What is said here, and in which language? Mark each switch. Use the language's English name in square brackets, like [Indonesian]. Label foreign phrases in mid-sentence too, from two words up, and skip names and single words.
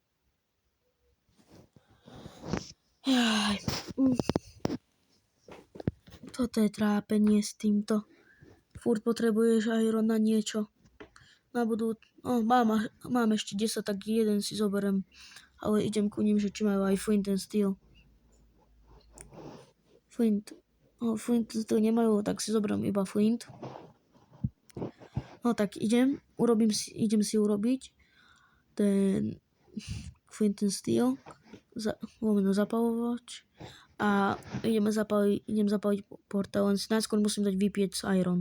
[Slovak] Toto je trápenie s týmto. Furt potrebuješ iron na niečo. Mám ešte 10, tak jeden si zoberiem. Ale idem ku ním, že či majú aj [English] flint and steel. Flint and steel [Slovak] nemajú, tak si zoberiem iba flint. No tak idem si urobiť ten [English] flint and steel. [Slovak] Zapalovač. A idem zapaliť portál, len si najskôr musím dať vypiec iron.